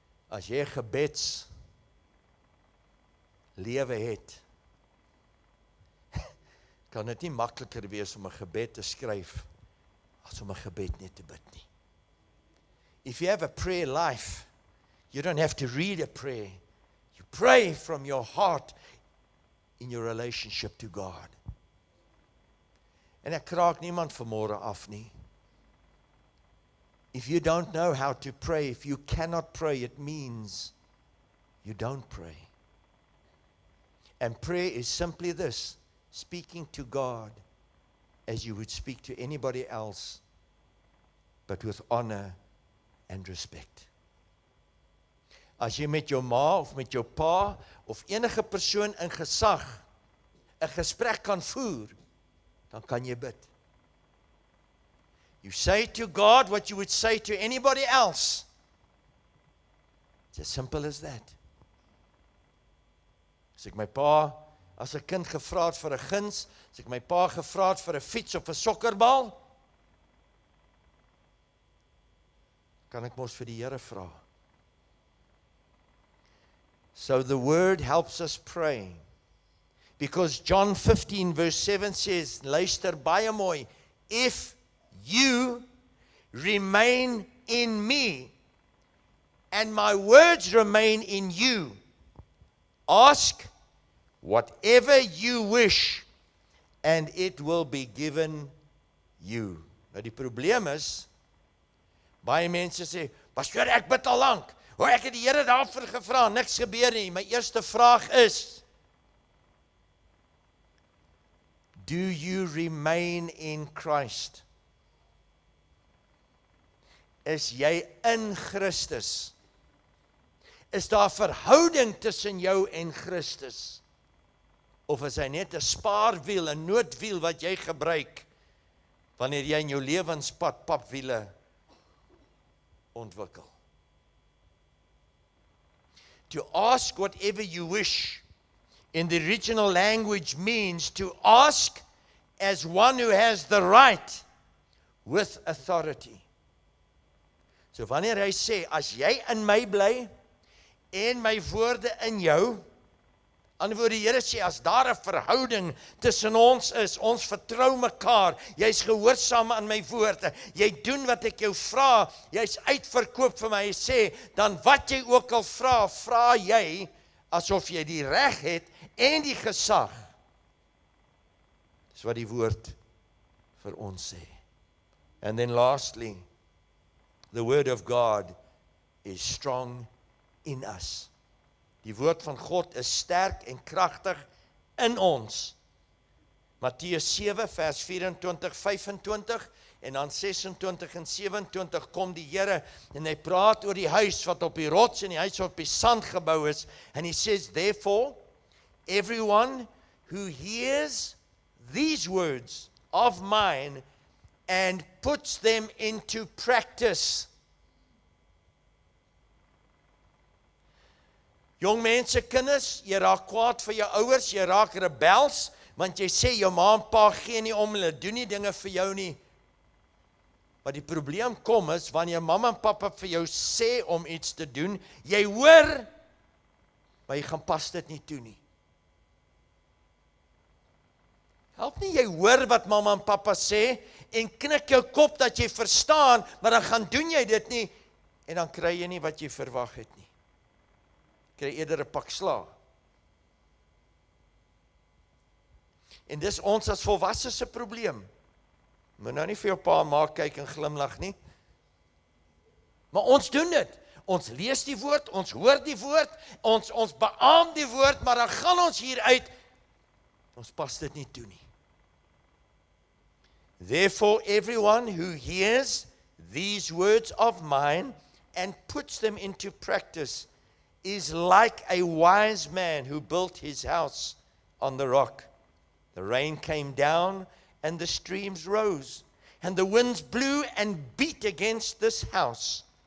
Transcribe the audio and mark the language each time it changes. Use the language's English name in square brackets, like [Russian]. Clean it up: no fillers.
[Afrikaans] As jy gebeds lewe het, kan dit nie makliker wees om 'n gebed te skryf as om 'n gebed net te bid nie. [English] If you have a prayer life, you don't have to read a prayer. You pray from your heart in your relationship to God. [Afrikaans] En ek kraak niemand vanmôre af nie. [English] If you don't know how to pray, if you cannot pray, it means you don't pray. And prayer is simply this, speaking to God as you would speak to anybody else, but with honor and respect. [Afrikaans] As jy met jou ma of met jou pa of enige persoon in gesag 'n gesprek kan voer, dan kan jy bid. [English] You say to God what you would say to anybody else. It's as simple as that. [Afrikaans] As ek my pa as 'n kind gevra het vir 'n guns, as ek my pa gevra het vir 'n fiets of 'n sokkerbal, kan ek mos vir die Here vra. [English] So the word helps us pray. Because John 15 verse 7 says, [Afrikaans] luister baie mooi, [English] if you remain in me and my words remain in you, ask whatever you wish and it will be given you. [Afrikaans] Nou die probleem is, baie mense sê, pastoor, ek bid al lank. Ek het die Here daarvoor gevra, niks gebeur nie. My eerste vraag is, [English] do you remain in Christ? [Afrikaans] Is jy in Christus? Is daar verhouding tussen jou en Christus? Of is hy net 'n spaarwiel, 'n noodwiel wat jy gebruik wanneer jy in jou lewenspad papwiele ontwikkel? [English] To ask whatever you wish in the original language means to ask as one who has the right with authority. [Afrikaans] So wanneer hy sê, as jy in my bly en my woorde in jou, antwoord die Here sê, as daar 'n verhouding tussen ons is, ons vertrou mekaar, jy's gehoorsaam aan my woorde, jy doen wat ek jou vra, jy's uitverkoop vir my, hy sê, dan wat jy ook al vra, vra jy, asof jy die reg het, en die gesag. Dis wat die woord vir ons sê. [English] And then lastly, the word of God is strong in us. [Afrikaans] Die woord van God is sterk en kragtig in ons. Matteus 7 vers 24, 25 en dan 26 en 27 kom die Here en hy praat oor die huis wat op die rots en die huis wat op die sand gebou is. [English] And he says, therefore, everyone who hears these words of mine and puts them into practice. [Afrikaans] Jong mense, kinders, jy raak kwaad vir jou ouers, jy raak rebels, want jy sê jou ma en pa gee nie om, hulle doen nie dinge vir jou nie. Maar die probleem kom is, wanneer mamma en papa vir jou sê om iets te doen, jy hoor, maar jy gaan pas dit nie toe nie. Help nie, jy hoor wat mamma en papa sê, en knik jou kop dat jy verstaan, maar dan gaan doen jy dit nie, en dan kry jy nie wat jy verwag het nie. Kry eerder 'n pak slaag. En dis ons as volwassenes se probleem. Moet nou nie vir jou pa en ma kyk en glimlag nie. Maar ons doen dit. Ons lees die woord, ons hoor die woord, ons beaam die woord, maar dan gaan ons hier uit, ons pas dit nie toe nie. [English] Therefore, everyone who hears these words of mine and puts them into practice is like a wise man who built his house on the rock. The rain came down and the streams rose, and the winds blew and beat against this house.